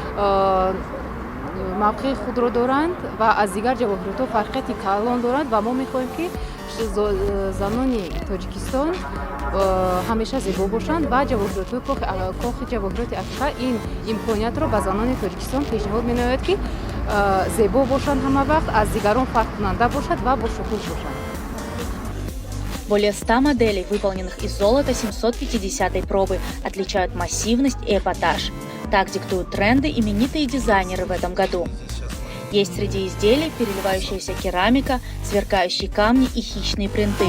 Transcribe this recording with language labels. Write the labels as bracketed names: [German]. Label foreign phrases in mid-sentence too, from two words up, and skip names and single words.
[Tajik] موقع خود را دارند و از دیگر جواهرات فرقیت کلان دارند و ما می‌خواهیم که زنان تاجیکستان همیشه زیبا باشند و کاخ جواهرات افریقا این امکانیت را به زنان تاجیکستان پیشنهاد می‌نماید که زیبا باشند همه وقت از دیگران فرق کننده باشد و با شکوه باشند. [Russian] Более 100 моделей, выполненных из золота 750-й пробы, отличают массивность и эпатаж. Так диктуют тренды именитые дизайнеры в этом году. Есть среди изделий переливающаяся керамика, сверкающие камни и хищные принты.